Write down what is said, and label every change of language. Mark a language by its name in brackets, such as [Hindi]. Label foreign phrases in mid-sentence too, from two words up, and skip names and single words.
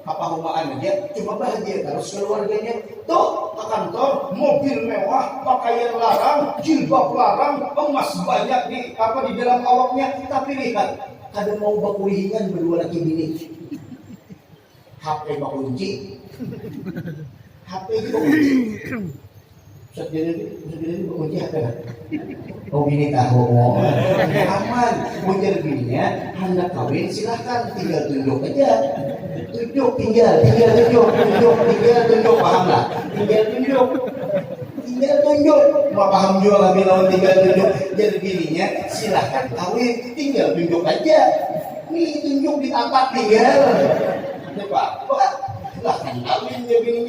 [Banjar] apa humaan dia cuma bahagia terus keluarganya. Tuh ke kantor mobil mewah, pakaian larang, jilbab larang, emas banyak di dalam awaknya, tapi lihat ada mau bakulihingan berdua laki bini. HP bakunci. HP itu bakunci. Jadi bakunci HP kan? Oh ini tahu, aman. Muncul bininya, hendak kawin silahkan, tinggal tunjuk aja. Tunjuk, tinggal tunjuk, paham lah? Tinggal tunjuk. Mau paham juga lah bilang tinggal tunjuk. Jadi bininya silahkan kawin, tinggal tunjuk aja. Nih tunjuk ditapak tinggal. Pak, silahkan kawin ya bininya.